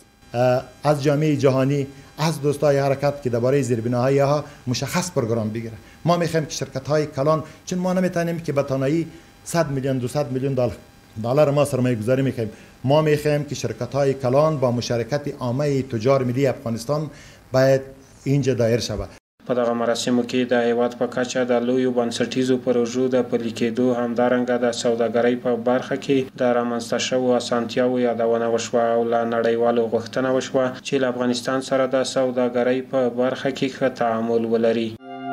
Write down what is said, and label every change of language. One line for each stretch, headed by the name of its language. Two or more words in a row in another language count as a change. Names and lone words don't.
Persian: از جامعه جهانی، از دوستای حرکت که درباره زیربناهای ها مشخص پروگرام بگیره. ما میخوایم که شرکت های کلان، چون ما نمیتونیم که به تنهایی 100 میلیون 200 میلیون دلار ما سرمایه گذاری میخوایم. ما میخوایم که شرکت های کلان با مشارکت عامه تجار ملی افغانستان باید اینجا دایر شود.
Pashto: په دغه مراسمو کې د هیواد په کچه د لویو بنسټیزو پروژو د پلي کېدو، همدارنګه د سوداګرۍ په برخه کې د رامنځته شوو اسانتیاوو یادونه وشوه او له نړیوالو غوښتنه وشوه چې له افغانستان سره د سوداګرۍ په برخه کې ښه تعامل ولري.